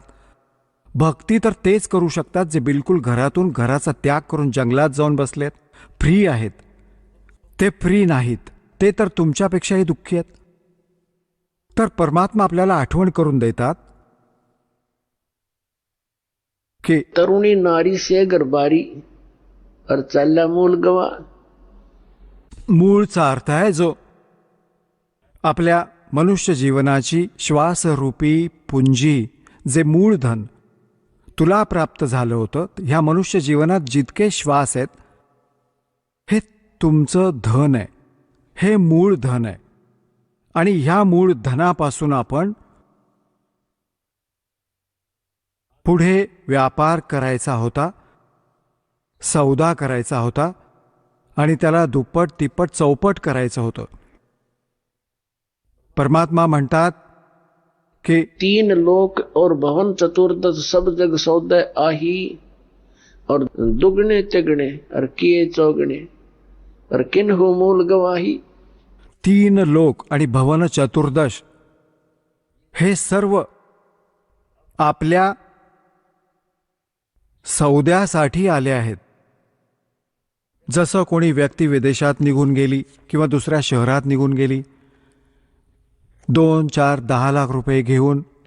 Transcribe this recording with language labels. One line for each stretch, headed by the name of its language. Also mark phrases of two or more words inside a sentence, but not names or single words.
Marathi: भक्ती तर तेच करू शकतात जे बिलकुल घरातून घराचा त्याग करून जंगलात जाऊन बसलेत, फ्री आहेत. ते फ्री नाहीत, ते तर तुमच्यापेक्षाही दुःखी आहेत. तर परमात्मा आपल्याला आठवण करून देतात की
Hindi: तरुणी नारी से गरबारी, और चालला मूल गवा.
Marathi: मूळचा अर्थ आहे जो आपल्या मनुष्य जीवनाची श्वासरूपी पुंजी, जे मूळधन, तुला प्राप्त झालं होतं, ह्या मनुष्य जीवनात जितके श्वास आहेत हे तुमचं धन आहे, हे मूळ धन आहे. आणि ह्या मूळ धनापासून आपण पुढे व्यापार करायचा होता, सौदा करायचा होता आणि त्याला दुप्पट तिप्पट चौपट करायचं होतं. परमात्मा म्हणतात की
Hindi: 3 लोक और भवन चतुर्दश सब जग सौदे आही, और दुगने तिगने और किए चौगने और किन्हु मूल गवाही.
Marathi: 3 लोक आणि भवन चतुर्दश हे सर्व आपल्या सौद्यासाठी आले आहेत. जसं कोणी व्यक्ती विदेशात निघून गेली किंवा दुसऱ्या शहरात निघून गेली, 2, 4, 10 लाख रुपये घेऊन